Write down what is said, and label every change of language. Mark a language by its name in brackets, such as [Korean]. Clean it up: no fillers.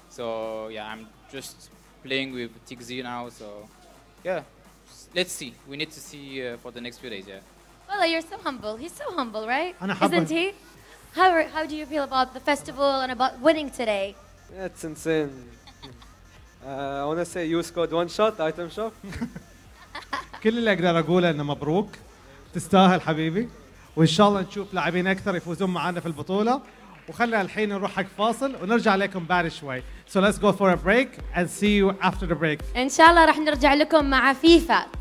[English] So yeah, I'm just playing with TXZ now, so yeah. Let's see. We need to see for the next few days, yeah. Well, you're so humble. He's so humble, right? [Arabic] أنا حابة- [English] Isn't he? How do you feel about the festival and about winning today? Yeah, it's insane. I want to say you scored one shot, item shop. [Arabic] كل اللي اقدر اقوله انه مبروك، تستاهل حبيبي، وان شاء الله نشوف لاعبين اكثر يفوزون معنا في البطوله، وخلينا الحين نروح حق فاصل ونرجع لكم بعد شوي. [English] So let's go for a break and see you after the break. [Arabic] إن شاء الله راح نرجع لكم مع فيفا.